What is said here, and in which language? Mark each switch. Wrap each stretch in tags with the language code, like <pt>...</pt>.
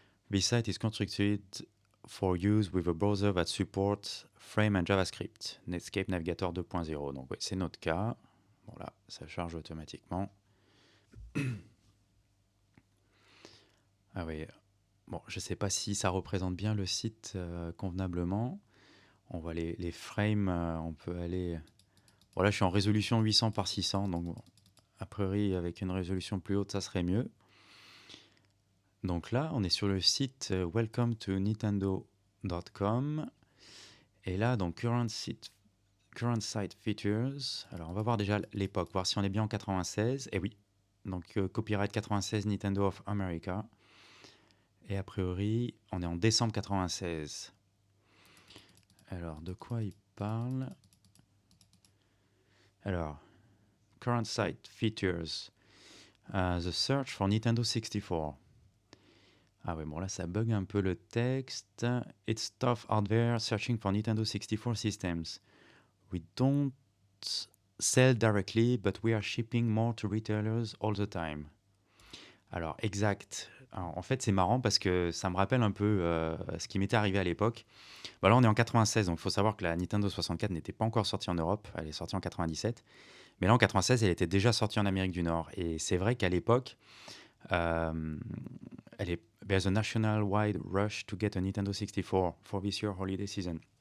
<en>This site is constructed for use with a browser that supports Frame and JavaScript, Netscape Navigator 2.0.</en> <fr>Donc oui, c'est notre cas. Bon là, ça charge automatiquement. Ah oui, bon, je ne sais pas si ça représente bien le site convenablement. On voit les frames, on peut aller... Bon là, je suis en résolution 800 par 600, donc bon, a priori, avec une résolution plus haute, ça serait mieux. Donc là, on est sur le site welcome to nintendo.com. Et là, donc</fr> <en>current site features.</en> <fr>Alors, on va voir déjà l'époque, voir si on est bien en 96. Et oui, donc copyright 96 Nintendo of America. Et a priori, on est en décembre 96. Alors, de quoi il parle?</fr> <en>Alors, current site features. The search for Nintendo 64.</en> <fr>Ah ouais, bon là ça bug un peu le texte.</fr> <en>It's tough out there searching for Nintendo 64 systems. We don't sell directly, but we are shipping more to retailers all the time.</en> <fr>Alors, exact. Alors, en fait, c'est marrant parce que ça me rappelle un peu ce qui m'était arrivé à l'époque. Bah là, on est en 96, donc il faut savoir que la Nintendo 64 n'était pas encore sortie en Europe. Elle est sortie en 97. Mais là, en 96, elle était déjà sortie en Amérique du Nord. Et c'est vrai qu'à l'époque, euh,</fr> <en>there's a national-wide rush to get a Nintendo 64 for this year holiday season.</en>